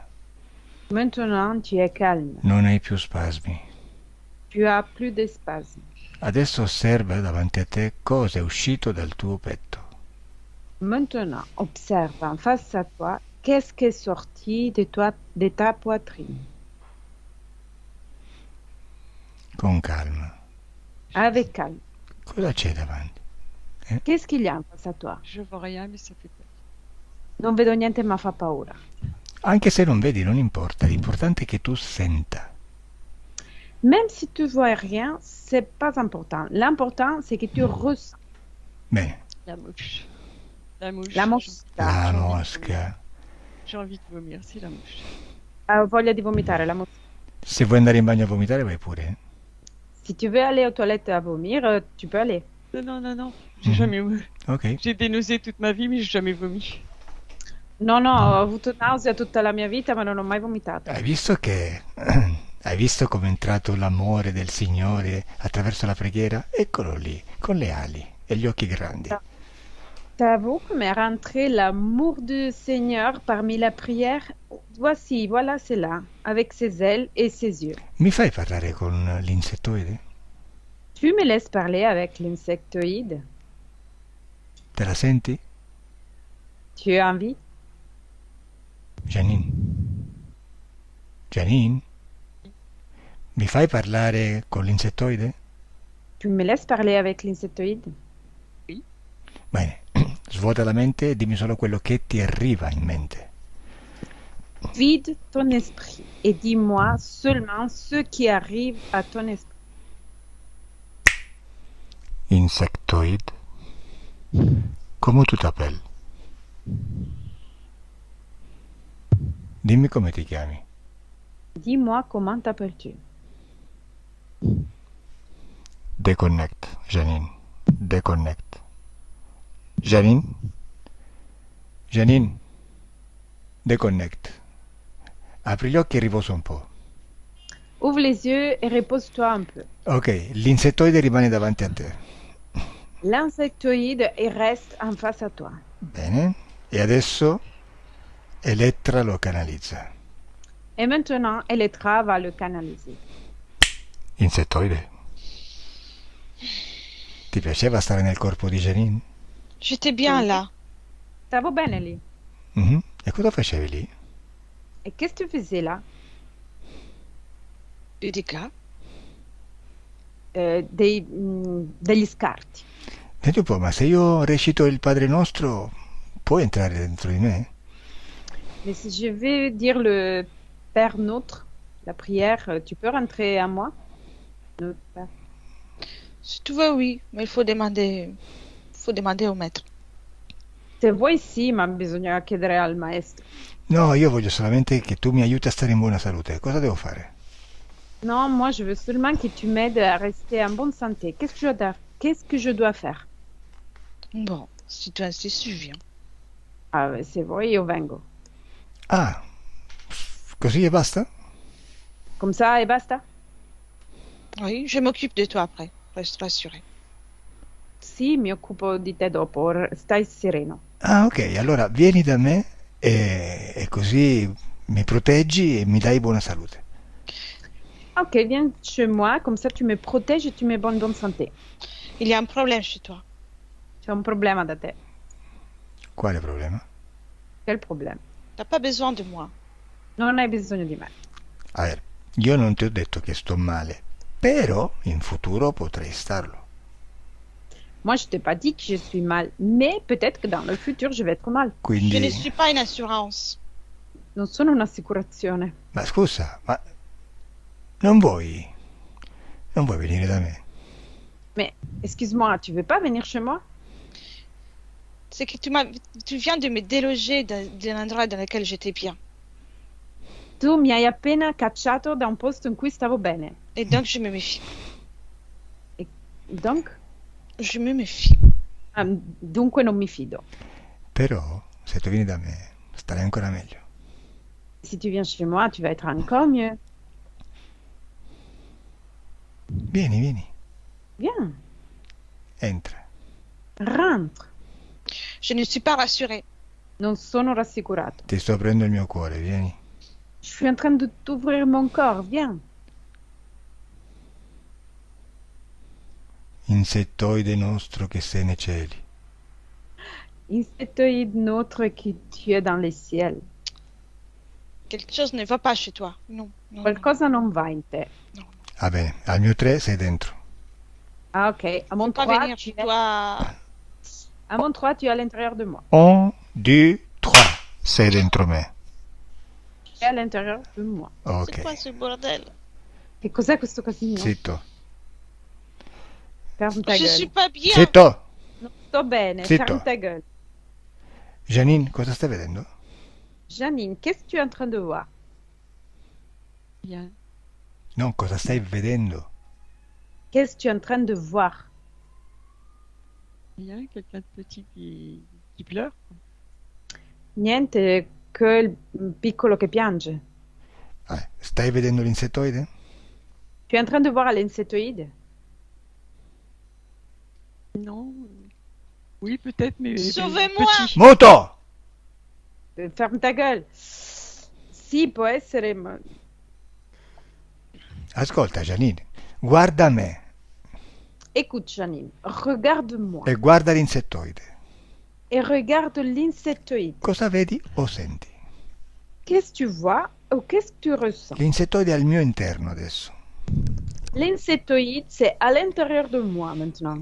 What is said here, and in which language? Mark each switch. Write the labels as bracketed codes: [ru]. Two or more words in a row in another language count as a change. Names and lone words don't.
[fr] Maintenant, tu es calme. [it] Non hai più spasmi. [fr] Tu as plus d'espace. [it] Adesso osserva davanti a te cosa è uscito dal tuo petto. [fr] Maintenant, observe en face à toi qu'est-ce qui est sorti de ta poitrine. [it] Con calma. [fr] Avec calme. [it] Cosa c'è davanti? [fr] Qu'est-ce qu'il y a en face à toi? Je vois rien, mais ça fait peur. [it] Non vedo niente ma fa paura. Anche se non vedi, non importa. L'importante è che tu senta. [fr] Même si tu vois rien, c'est pas important. L'important, c'est que tu ressens. [it] Bene. [fr] La mouche. La mouche. [it] La mosca. La mosca. [fr] J'ai envie de vomir, c'est la mouche. [it] Ha voglia di vomitare, la mosca. Se vuoi andare in bagno a vomitare, vai pure. [fr] Si tu veux aller aux toilettes à vomir, tu peux aller. Non. J'ai jamais vomi. Ok. J'ai été nausée toute ma vie, mais j'ai jamais vomi. [it] No, ho avuto nausea tutta la mia vita, ma non ho mai vomitato. Hai visto che... Hai visto come è entrato l'amore del Signore attraverso la preghiera? Eccolo lì, con le ali e gli occhi grandi. [fr] T'as vu comme est rentré l'amour du Seigneur parmi la prière? Voici, voilà, c'est là, avec ses ailes et ses yeux. [it] Mi fai parlare con l'insettoide? [fr] Tu me laisses parler avec l'insectoïde? [it] Te la senti? [fr] Tu as envie? Janine? Janine? [it] Mi fai parlare con l'insettoide? [fr] Tu me laisses parler avec l'insectoïde? [it] Bene, svuota la mente e dimmi solo quello che ti arriva in mente. [fr] Vide ton esprit et dis-moi seulement ce qui arrive à ton esprit. Insectoid? [it] Come [fr] tu t'appelles? [it] Dimmi come ti chiami. [fr] Dis-moi comment t'appelles-tu? Deconnect, Janine. Deconnect. Janine? Janine? Deconnect. [it] Apri gli occhi e riposa un po'. [fr] Ouvre les yeux et repose-toi un peu. [it] Ok, l'insettoide rimane davanti a te. [fr] L'insectoïde il reste en face à toi. [it] Bene. E adesso Elettra lo canalizza. [fr] Et maintenant, Elettra va le canaliser. [it] Insettoide. Ti piaceva stare nel corpo di Janine? [fr] J'étais bien là. [it] Stavo bene lì. Mhm. E cosa facevi lì? [fr] Et qu'est-ce que tu faisais là? Des dégâts. [it] Degli scarti. Senti un po', ma se io recito il Padre Nostro, puoi entrare dentro di me? [fr] Mais si je vais dire le Père Notre, la prière, tu peux rentrer à moi? Notre Père. Si tu veux, oui, mais il faut demander au maître. [it] Se vuoi sì, ma bisogna chiedere al maestro. No, io voglio solamente che tu mi aiuti a stare in buona salute. Cosa devo fare? [fr] Non, moi je veux seulement que tu m'aides à rester en bonne santé. Qu'est-ce que je dois faire? Bon, si tu insistes, je viens. [it] Ah, se vuoi io vengo. Ah, così e basta? [fr] Comme ça et basta? Oui, je m'occupe de toi après. Reste rassuré. [it] Sì, mi occupo di te dopo, stai sereno. Ah, ok, allora vieni da me e così mi proteggi e mi dai buona salute. [fr] Ok, viens chez moi, comme ça tu me protèges et tu me bonne santé. Il y a un problème chez toi. [it] C'è un problema da te. Quale problema? Quel problema? [fr] T'as pas besoin de moi. [it] Non hai bisogno di me. A ver, io non ti ho detto che sto male, però in futuro potrei starlo. [fr] Moi, je t'ai pas dit que je suis mal, mais peut-être que dans le futur, je vais être mal. Je ne [it] Quindi, [fr] suis pas une assurance. [it] Non sono un'assicurazione. ma scusa, ma non vuoi venire da me? [fr] Mais, excuse-moi, tu veux pas venir chez moi? C'est que tu viens de me déloger d'un endroit dans lequel j'étais bien. [it] Tu mi hai appena cacciato da un posto in cui stavo bene. [fr] Et donc, je me méfie. Donc, Je me méfie. [it] dunque non mi fido. Però, se tu vieni da me, starai ancora meglio. [fr] Si tu viens chez moi, tu vas être encore mieux. [it] Vieni, [fr] Viens, [it] entra. [fr] rentre. Je ne suis pas rassurée. [it] Non sono rassicurato. Ti sto aprendo il mio cuore, vieni. [fr] Je suis en train de t'ouvrir mon corps, viens. [it] Insettoide nostro che sei nei cieli. [fr] Insectoïde notre qui tu es dans les ciels. Quelque chose ne va pas chez toi. Non, non, non. [it] Qualcosa non va in te. Va bene, al mio 3 sei dentro. [fr] Ah, ok. À mon Pas 3, venir chez toi. à mon 3, tu es à l'intérieur de moi. 1, 2, 3. [it] Sei dentro me. [fr] Tu es à l'intérieur de moi. C'est quoi Ok. ce bordel? [it] Che cos'è questo casino? Zitto. [fr] Ferme ta Je gueule. suis pas bien. [it] Zitto. Non sto bene, Zitto. [fr] ferme ta gueule. Janine, [it] cosa stai vedendo? [fr] Janine, qu'est-ce que tu es en train de voir? Bien. [it] No, cosa stai vedendo? [fr] Qu'est-ce que tu es en train de voir? Il y a quelqu'un de petit qui pleure. [it] Niente che il piccolo che piange. Stai vedendo l'insettoide? [fr] Tu es en train de voir l'insectoïde? Non. Oui, peut-être, mais Sauvez-moi! petit. [it] Muto! [fr] Ferme ta gueule. [it] Sì, può essere, ma Ascolta, Janine, guarda me [fr] écoute, Janine, regarde-moi [it] e guarda l'insettoide. [fr] et regarde l'insectoïde. [it] Cosa vedi o senti? [fr] Qu'est-ce que tu vois ou qu'est-ce que tu ressens? [it] L'insettoide è al mio interno adesso. [fr] L'insectoïde, c'est à l'intérieur de moi maintenant.